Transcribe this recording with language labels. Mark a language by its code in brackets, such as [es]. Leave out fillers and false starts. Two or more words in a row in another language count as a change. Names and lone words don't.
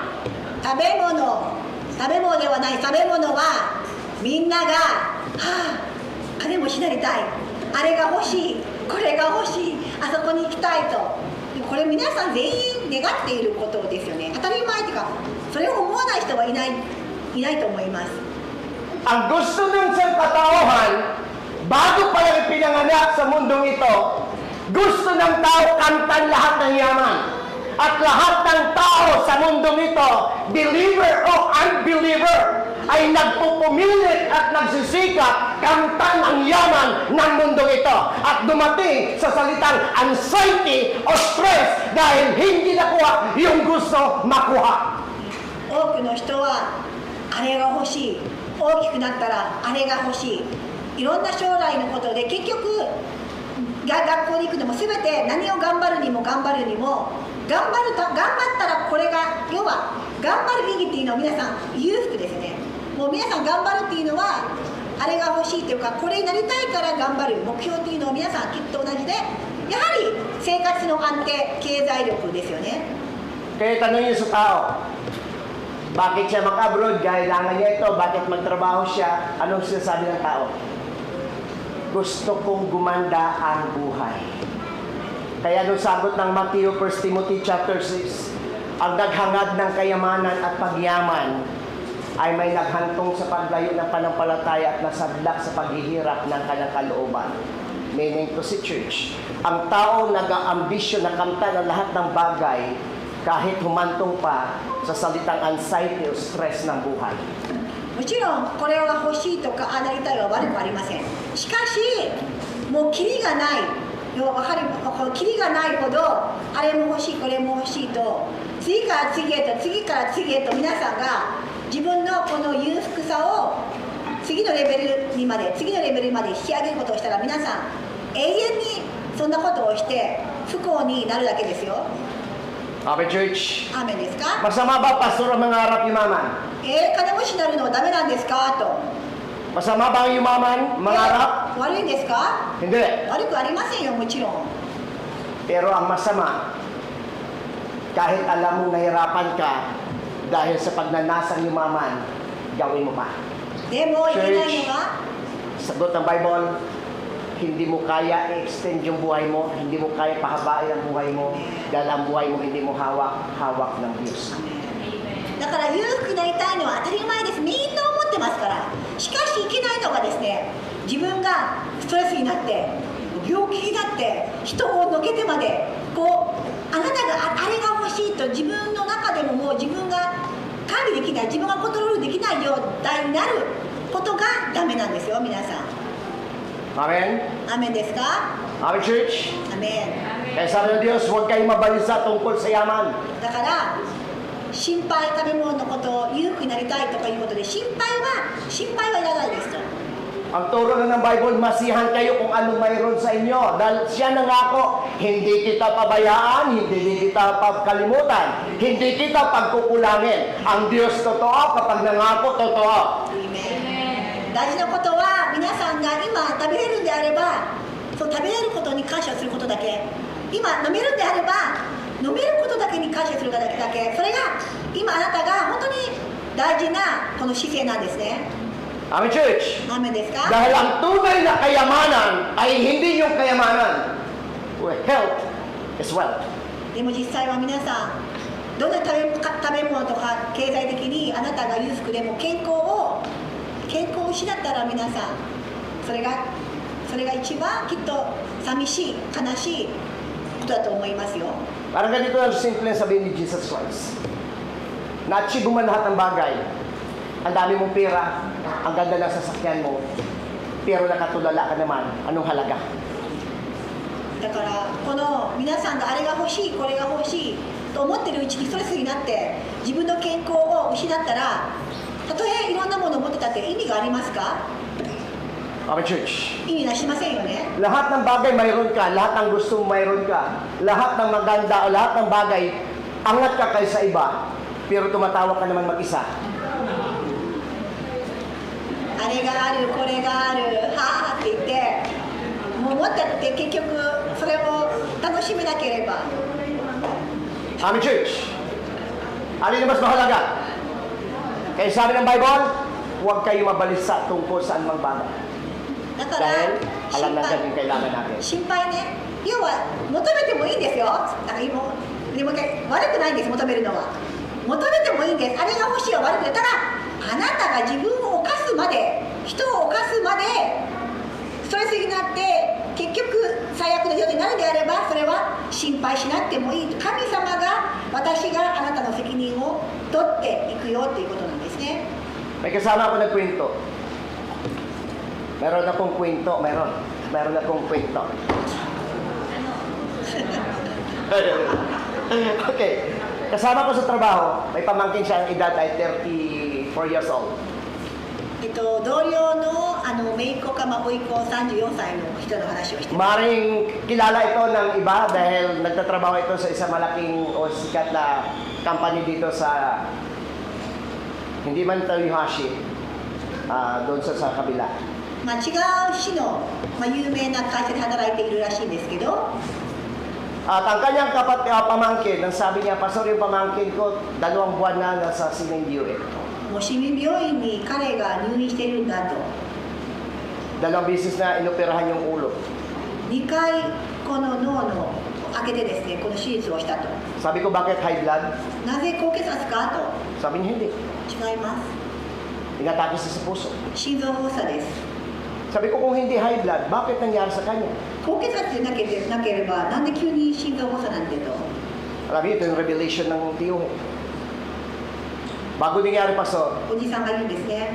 [ja] 食べ物ではない。食べ物はみんなが、金持ちになりたい、あれが欲しい、これが欲しい、あそこに行きたいと。これ皆さん全員願っていることですよね。当たり前というか、それを思わない人はいないと思います。 [tl] Ang gusto ng sangkatauhan, bago pa lang ipinanganak sa mundong ito, gusto ng tao kantan lahat ng yaman. At lahat ng tao sa mundong ito, believer o unbeliever, ay nagpupumilit at nagsisikap kantan ang yaman ng mundong ito. At dumating sa salitang anxiety o stress dahil hindi nakuha yung gusto makuha. [ja] 多くの人はあれが欲しい、大きくなったらあれが欲しい、いろんな将来のことで結局学校に行くのも全て何を頑張るにも頑張ったらこれが要は頑張る意義っていうのは皆さん裕福ですね。もう皆さん頑張るっていうのはあれが欲しいというかこれになりたいから頑張る目標っていうのは皆さんきっと同じでやはり生活の安定経済力ですよね。 [tl] Kaya tanong niyo sa tao, bakit siya mag-abroad? Kailangan niya ito. Bakit magtrabaho siya? Anong sinasabi ng tao? Gusto kong gumanda ang buhay. Kaya nung sagot ng Matthew, 1 Timothy chapter 6, ang naghangad ng kayamanan at pagyaman ay may naghantong sa paglayo ng panampalataya at nasadlak sa paghihirap ng kanyang kalooban. Meaning to si church, ang taong nag-aambisyon na kamtan ang lahat ng bagay kahit humantong pa sa salitang anxiety o stress ng buhay. [ja] もちろんこれは欲しいとかなりたいは悪くありません。しかしもうキリがないキリがないほどあれも欲しいこれも欲しいと次から次へと皆さんが自分のこの裕福さを次のレベルまで引き上げることをしたら皆さん永遠にそんなことをして不幸になるだけですよ。 [en] Amen, church. [ja] アーメンですか？ [tl] Masama ba, pastor, ang mangarap yumaman? [ja] 金持ちになるのはダメなんですかと。 [tl] Masama ba ang yumaman, mangarap? [ja] 悪いんですか？ [tl] Hindi. [ja] 悪くありませんよ、もちろん。 [tl] Pero ang masama, kahit alam mong nahirapan ka dahil sa pagnanasang yumaman, gawin mo pa. [ja] でもいけないのは [tl] Sagot ng Bible, hindi mo kaya i-extend yung buhay mo, hindi mo kaya pahabain ang buhay mo, dahil ang buhay mo hindi mo hawak ng Diyos. [ja] だから裕福になりたいのは当たり前です。みんな思ってますから。しかしいけないのがですね、自分がストレスになって病気になって人をのけてまでこうあなたがあれが欲しいと自分の中でももう自分が管理できない、自分がコントロールできない状態になることがダメなんですよ、皆さん。 [en] Amen? [ja] アーメンですか？ [en] Amen, church? [ja] アーメン。 [tl] Kaya sabi ng Diyos, huwag kayong mabalisa tungkol sa yaman. [ja] だから心配、食べ物のことを裕福になりたいとかいうことで心配はいらないですと。 [tl] Ang turo na ng Bible, masihan kayo kung ano mayroon sa inyo. Dahil siya nangako, hindi kita pabayaan, hindi kita pagkalimutan, hindi kita pagkukulangin. Ang Diyos totoo, kapag nangako, totoo. Amen. [ja] 大事なことは皆さんが今食べれるんであれば、そう食べれることに感謝することだけ。今飲めるんであれば、飲めることだけに感謝するだけ。それが今あなたが本当に大事なこの姿勢なんですね。 [en] Amen, church. [ja] アーメンですか？ [tl] Dahil ang tunay na kayamanan ay hindi yung kayamanan. [en] Health is wealth. [ja] でも実際は皆さん、どんな食べ物とか経済的にあなたが裕福でも健康を失ったら皆さん、それが一番きっと寂しい、悲しいことだと思いますよ。 [tl] Parang ganito ang simple sabihin ni Jesus Christ. Na-achieve mo man lahat ng bagay. Ang dami mong pera, ang ganda ng sasakyan mo, pero nakatulala ka naman, anong halaga? [ja] だからこの皆さんがあれが欲しいこれが欲しいと思ってるうちにストレスになって自分の健康を失ったら、たとえいろんなものを持ってたって意味がありますか？ [en] Amen, church. [ja] 意味なしませんよね。 [tl] Lahat ng bagay mayroon ka, lahat ng gusto mo mayroon ka, lahat ng maganda o lahat ng bagay, angat ka kaysa iba, pero tumatawa ka naman mag-isa. [ja] あれがあるこれがあるはあって言ってもう持ってって結局それを楽しめなければ [en] Amen, church. [tl] Alin na mas mahalaga? Kaya sabi ng Bible, huwag kayo mabalisa tungkol sa anumang bagay. [ja] だから [tl] Dahil alam natin yung kailangan natin. [ja] 心配ね。要は求めてもいいんですよ。なんかでも悪くないんです。求めるのは求めてもいいんです。あれが欲しいは悪くない。ただあなたが自分を犯すまで、人を犯すまでストレスになって結局最悪の状態になるのであれば、それは心配しなくてもいい。神様が私があなたの責任を取っていくよっていうことなんですね。 [tl] May kasama ako nagkwento. Meron akong kwento, meron akong kwento. Okay. Kasama ko sa trabaho, may pamangkin siya, ang edad ay 34 [en] years old. [ja] 同僚の姪っ子か甥っ子34歳の人の話をしてます。 [tl] Maring kilala ito ng iba dahil nagtatrabaho ito sa isang malaking o sikat na company dito sa hindi man Toyohashi, doon sa kabila. [ja] まあ、違う市の、有名な会社で働いているらしいんですけど、 [tl] At ang kanyang pamangkin, ang sabi niya, Pastor, yung pamangkin ko, 2 buwan na nasa Sinindiue. [ja] もう市民病院に彼が入院しているんだと。 [tl] 2 beses na inoperahan yung ulo. [ja] 2 回この脳の開けてですね、この手術をしたと。 [tl] Sabi ko, bakit [en] high blood? [ja] なぜ高血圧かと。 [tl] Sabi niya, hindi. [ja] 違います。 [tl] Inatake siya sa puso. [ja] 心臓発作です。 [tl] Sabi ko, kung hindi [en] high blood, [tl] bakit nangyari sa kanya? [ja] 高血圧でなければ、なんで急に心臓発作なんてと。 [tl] Alam niyo, ito yung revelation ng tiyuhe. Bago nangyari, Pastor, [ja] おじさんが言うんですね。